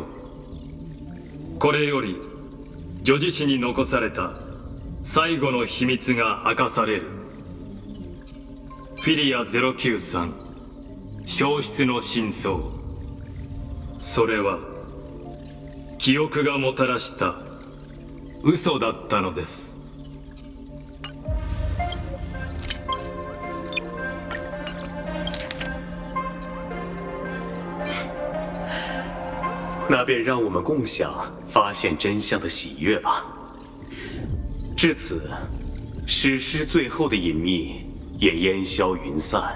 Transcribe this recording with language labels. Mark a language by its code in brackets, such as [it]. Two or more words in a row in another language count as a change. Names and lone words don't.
[ja] これより女子誌に残された最後の秘密が明かされる。フィリア093消失の真相。それは記憶がもたらした嘘だったのです。 [zh] 那便让我们共享发现真相的喜悦吧。至此，史诗最后的隐秘也烟消云散。